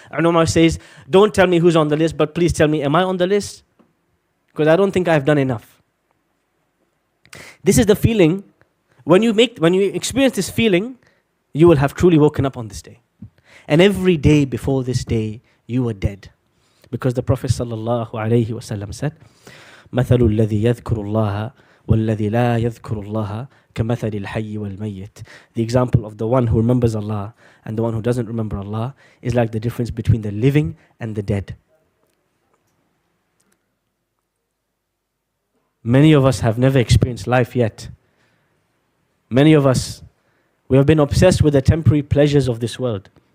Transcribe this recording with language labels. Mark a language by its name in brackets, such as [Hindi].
[English] And Umar says, don't tell me who's on the list, but please tell me, am I on the list? Because I don't think I've done enough. This is the feeling, when you experience this feeling, you will have truly woken up on this day. And every day before this day, you were dead. Because the Prophet sallallahu alayhi wasallam said, [Arabic] مثل الذي يذكر الله والذي لا يذكر الله كمثل الحي والميت. [English] The example of the one who remembers Allah and the one who doesn't remember Allah is like the difference between the living and the dead. Many of us have never experienced life yet. Many of us, we have been obsessed with the temporary pleasures of this world.